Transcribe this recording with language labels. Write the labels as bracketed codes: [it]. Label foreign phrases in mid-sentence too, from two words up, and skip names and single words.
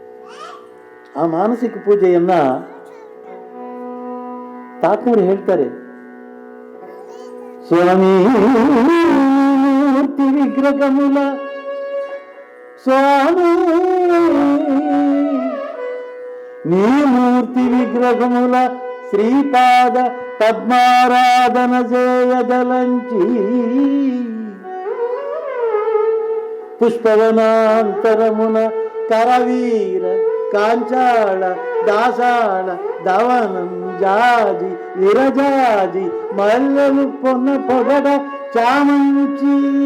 [kn] ಆ ಮಾನಸಿಕ ಪೂಜೆಯನ್ನು ತಾತ್ನೂರು ಹೇಳ್ತಾರೆ, [te] స్వామి మూర్తి విగ్రహమూల, స్వామి నీ మూర్తి విగ్రహమూల, శ్రీపాద పద్మారాధన చేయదలంచి, పుష్పవనాంతరమున కరవీర కాంచాళ దాసాళ దవనం జాజి విరజాజి మల్లెలు పొన్న పొగడ చామంచి,